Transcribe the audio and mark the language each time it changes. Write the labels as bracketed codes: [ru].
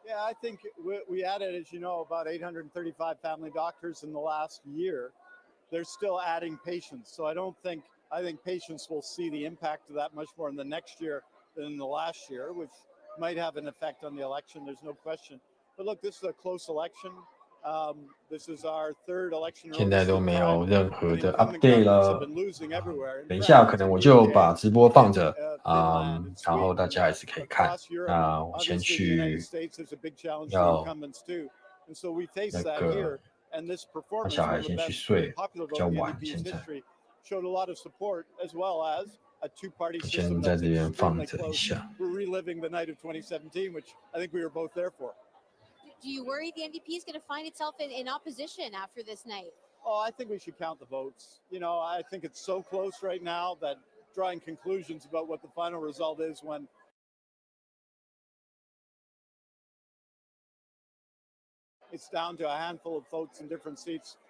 [en] Yeah, I think we added, as you know, about 835 family doctors in the last year. They're still adding patients, so I think patients will see the impact of that much more in the next year than in the last year, which might have an effect on the election. There's no question. But look, this is a close election. This is our third election. [zh] 现在都没有任何的 update 了。等一下可能我就把直播放着然后大家还是可以看。那我先去要那个让小孩先去睡，比较晚现在。 [en] Showed a lot of support as well as a two-party system. [zh] 先在这边放着一下。 [en] We're reliving the night of 2017, which I think we were both there for. Do you worry the NDP is going to find itself in opposition after this night? Oh, I think we should count the votes. You know, I think it's so close right now that drawing conclusions about what the final result is when it's down to a handful of votes in different seats.